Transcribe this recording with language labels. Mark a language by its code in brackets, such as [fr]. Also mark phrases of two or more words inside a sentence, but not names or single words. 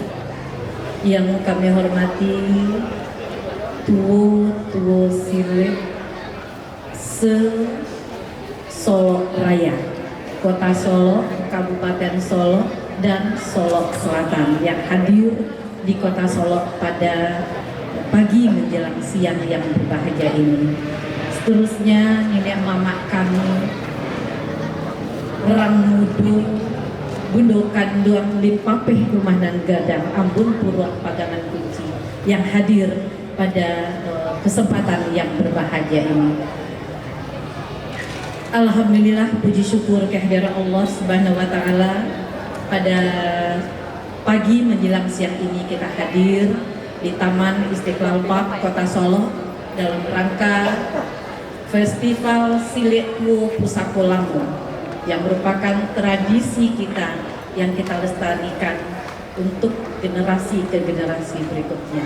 [id] Yang kami hormati Tuwo Silek Solo Raya, Kota Solo, Kabupaten Solo, dan Solo Selatan yang hadir di Kota Solo pada pagi menjelang siang yang berbahagia ini. Seterusnya nenek mama kami Rang Mudu Bundo Kanduang Lipapeh Rumah dan Gadang Ambun Purwak Pagangan Kunci yang hadir pada kesempatan yang berbahagia ini. Alhamdulillah, puji syukur kehadiran [ar] الله سبحانه وتعالى. [id] Pada pagi menjelang siang ini kita hadir di Taman Istiqlal Park Kota Solo dalam rangka Festival Silek Tuwo Pusako Lampung yang merupakan tradisi kita yang kita lestarikan untuk generasi ke generasi berikutnya.